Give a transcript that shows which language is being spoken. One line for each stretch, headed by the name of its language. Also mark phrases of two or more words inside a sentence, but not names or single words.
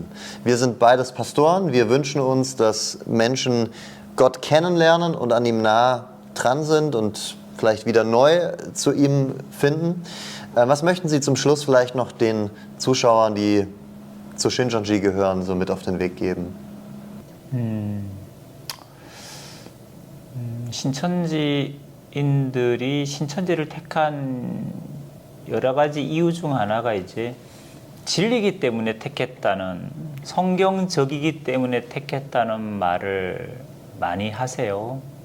German: Wir sind beides Pastoren. Wir wünschen uns, dass Menschen Gott kennenlernen und an ihm nah dran sind und vielleicht wieder neu zu ihm finden. Was möchten Sie zum Schluss vielleicht noch den Zuschauern, die zu Shincheonji gehören, so mit auf den Weg geben?
Korean: 신천지인들이 신천지를 택한 여러 가지 이유 중 하나가 이제 진리이기 때문에 택했다는, 성경적이기 때문에 택했다는 말을 많이 하세요.